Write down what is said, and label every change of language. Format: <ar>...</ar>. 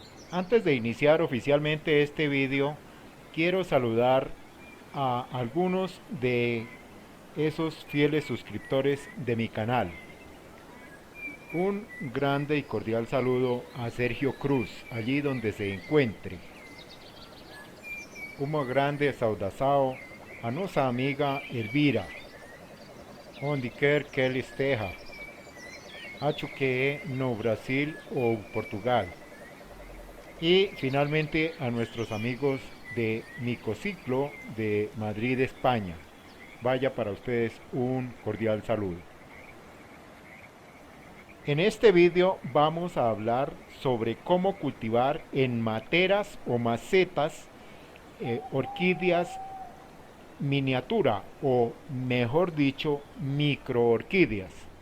<es>Antes de iniciar oficialmente este vídeo, quiero saludar a algunos de esos fieles suscriptores de mi canal. Un grande y cordial saludo a Sergio Cruz, allí donde se encuentre.</es> <pt>Uma grande saudação a nossa amiga Elvira, onde quer que ela esteja. Acho que é no Brasil ou Portugal.</pt> <es>Y finalmente a nuestros amigos de Micociclo de Madrid, España. Vaya para ustedes un cordial saludo. En este vídeo vamos a hablar sobre cómo cultivar en materas o macetas orquídeas miniatura o mejor dicho microorquídeas.</es>